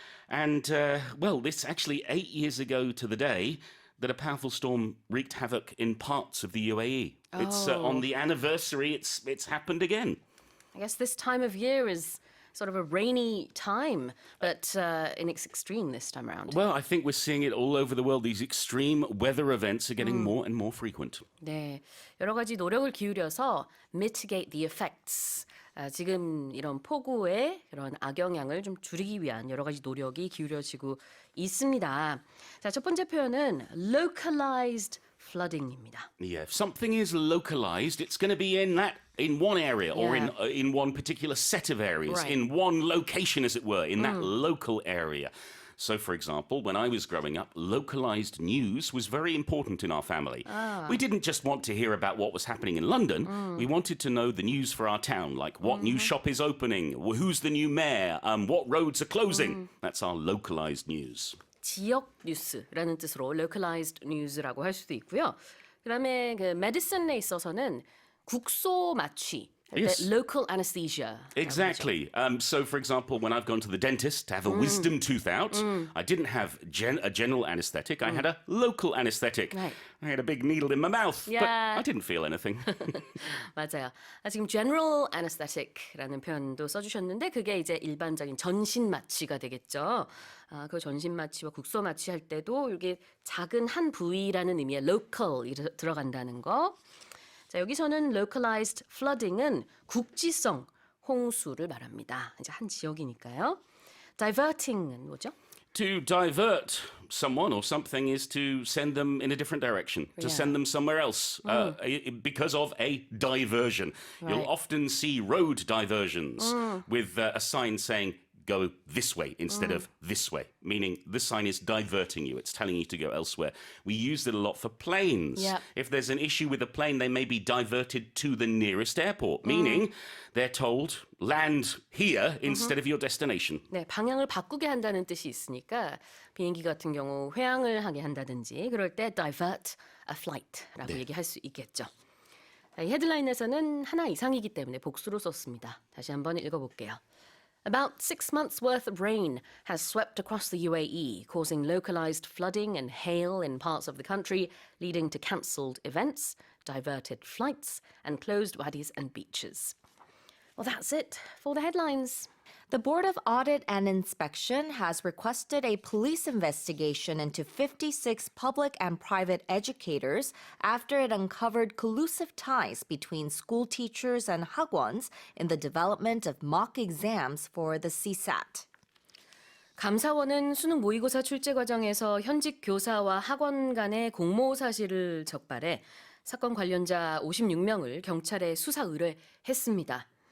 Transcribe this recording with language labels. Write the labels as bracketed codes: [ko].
[en] And, well, this actually 8 years ago to the day that a powerful storm wreaked havoc in parts of the UAE. It's on the anniversary, it's happened again. I guess this time of year is sort of a rainy time, but in its extreme this time around. Well, I think we're seeing it all over the world. These extreme weather events are getting more and more frequent. [ko] 네, 여러 가지 노력을 기울여서 [en] mitigate the effects. [ko] 지금 이런 폭우의 그런 악영향을 좀 줄이기 위한 여러 가지 노력이 기울여지고 있습니다. 자, 첫 번째 표현은 localized flooding입니다. [en] Yeah, if something is localized, it's going to be in one area or in one particular set of areas, Right. in one location, as it were, in that local area. So, for example, when I was growing up, localized news was very important in our family. We didn't just want to hear about what was happening in London. We wanted to know the news for our town, like what new shop is opening, who's the new mayor, what roads are closing. That's our localized news. [ko] 지역 뉴스라는 뜻으로 localized news라고 할 수도 있고요. 그다음에 그 medicine에 있어서는 국소 마취. [en] Yes. Local anesthesia. Exactly. So, for example, when I've gone to the dentist to have a wisdom tooth out, I didn't have a general anesthetic. I had a local anesthetic. Right. I had a big needle in my mouth, but Yeah. I didn't feel anything. [ko] 맞아요. 지금 general anesthetic라는 표현도 써주셨는데 그게 이제 일반적인 전신 마취가 되겠죠. 그 전신 마취와 국소 마취 할 때도 이게 작은 한 부위라는 의미의 local이 들어간다는 거. 자, 여기서는 localized flooding은 국지성 홍수를 말합니다. 이제 한 지역이니까요. diverting은 뭐죠? [en] To divert someone or something is to send them in a different direction, to send them somewhere else because of a diversion. Right. You'll often see road diversions with a sign saying, go this way instead of this way, meaning the sign is diverting you. It's telling you to go elsewhere. We use it a lot for planes. Yep. If there's an issue with a plane, they may be diverted to the nearest airport, meaning they're told, land here instead of your destination. [ko] 네, 방향을 바꾸게 한다는 뜻이 있으니까 비행기 같은 경우 회항을 하게 한다든지 그럴 때 [en] divert a flight [ko] 라고 얘기할 수 있겠죠. 자, 이 헤드라인에서는 하나 이상이기 때문에 복수로 썼습니다. 다시 한번 읽어볼게요. [en] About 6 months' worth of rain has swept across the UAE, causing localized flooding and hail in parts of the country, leading to cancelled events, diverted flights, and closed wadis and beaches. Well, that's it for the headlines. The Board of Audit and Inspection has requested a police investigation into 56 public and private educators after it uncovered collusive ties between school teachers and 학원s in the development of mock exams for the CSAT. [ko] 감사원은 수능 모의고사 출제 과정에서 현직 교사와 학원 간의 공모 사실을 적발해 사건 관련자 56명을 경찰에 수사 의뢰했습니다.